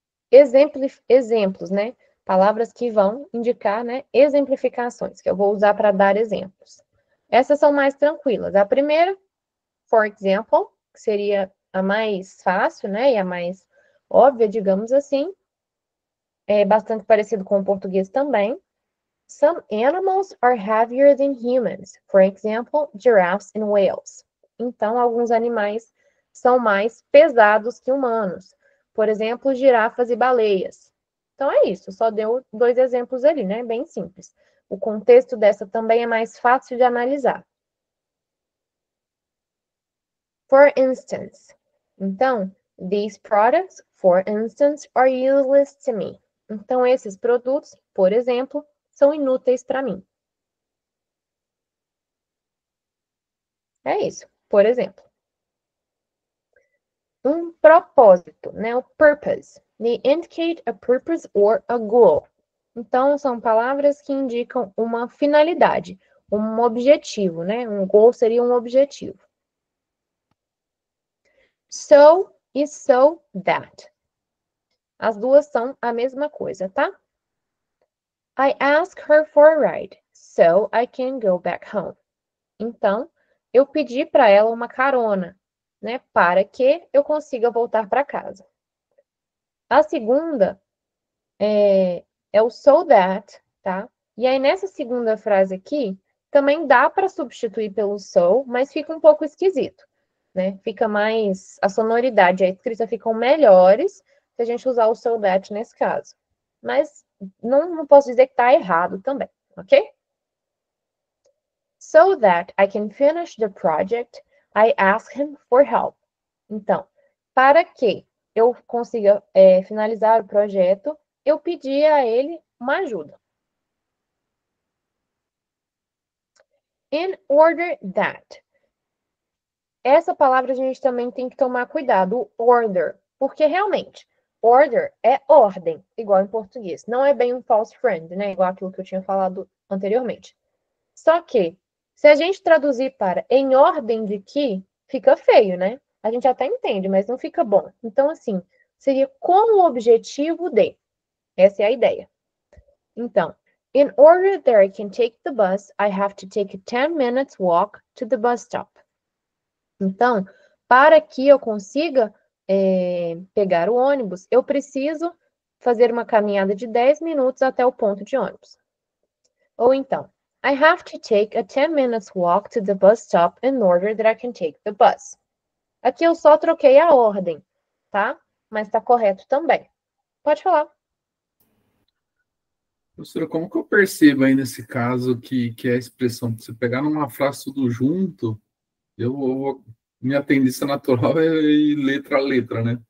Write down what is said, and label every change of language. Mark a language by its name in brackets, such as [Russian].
[Portuguese] Exemplos, né? Palavras que vão indicar, né, exemplificações, que eu vou usar para dar exemplos. Essas são mais tranquilas. A primeira, [English] for example, [Portuguese] que seria a mais fácil, né, e a mais óbvia, digamos assim. É bastante parecido com o português também. [English] Some animals are heavier than humans. For example, giraffes and whales. [Portuguese] Então, alguns animais são mais pesados que humanos. Por exemplo, girafas e baleias. Então, é isso. Só deu 2 exemplos ali, né? Bem simples. O contexto dessa também é mais fácil de analisar. [English] For instance. [Portuguese] Então, [English] these products, for instance, are useless to me. [Portuguese] Então, esses produtos, por exemplo, são inúteis para mim. É isso, por exemplo. Um propósito, né? O purpose. [English] They indicate a purpose or a goal. [Portuguese] Então, são palavras que indicam uma finalidade, um objetivo, né? Um goal seria um objetivo. So e so that. As duas são a mesma coisa, tá? [English] I asked her for a ride, so I can go back home. [Portuguese] Então, eu pedi para ela uma carona, né, para que eu consiga voltar para casa. A segunda é o so that, tá? E aí, nessa segunda frase aqui, também dá para substituir pelo so, mas fica um pouco esquisito, né? Fica mais... A sonoridade e a escrita ficam melhores se a gente usar o so that nesse caso. Mas não posso dizer que está errado também, ok? [English] So that I can finish the project, I ask him for help. [Portuguese] Então, para que eu consiga finalizar o projeto, eu pedi a ele uma ajuda. [English] In order that. [Portuguese] Essa palavra a gente também tem que tomar cuidado, o order, porque realmente, order é ordem, igual em português. Não é bem um false friend, né? Igual aquilo que eu tinha falado anteriormente. Só que, se a gente traduzir para em ordem de que, fica feio, né? A gente até entende, mas não fica bom. Então, assim, seria com o objetivo de. Essa é a ideia. [English] Então, in order that I can take the bus, I have to take a 10 minutes walk to the bus stop. [Portuguese] Então, para que eu consiga pegar o ônibus, eu preciso fazer uma caminhada de 10 minutos até o ponto de ônibus. Ou então, [English] I have to take a 10 minutes walk to the bus stop in order that I can take the bus. [Portuguese] Aqui eu só troquei a ordem, tá? Mas tá correto também. Pode falar. Professora, como que eu percebo aí nesse caso que é a expressão, se pegar numa frase tudo junto, minha tendência natural é ir letra a letra, né?